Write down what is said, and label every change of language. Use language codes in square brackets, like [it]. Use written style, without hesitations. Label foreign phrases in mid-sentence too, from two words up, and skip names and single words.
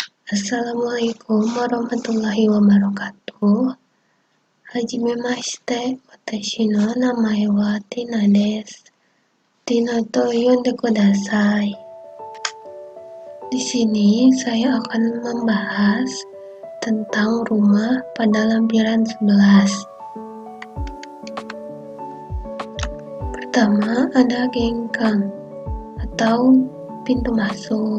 [ar] السلام عليكم ورحمة الله وبركاته. [ja] はじめまして、私の名前はTinaです. Tinaと呼んでください. [id] Di sini saya akan membahas tentang rumah pada lampiran 11. Pertama ada gengkang atau pintu masuk.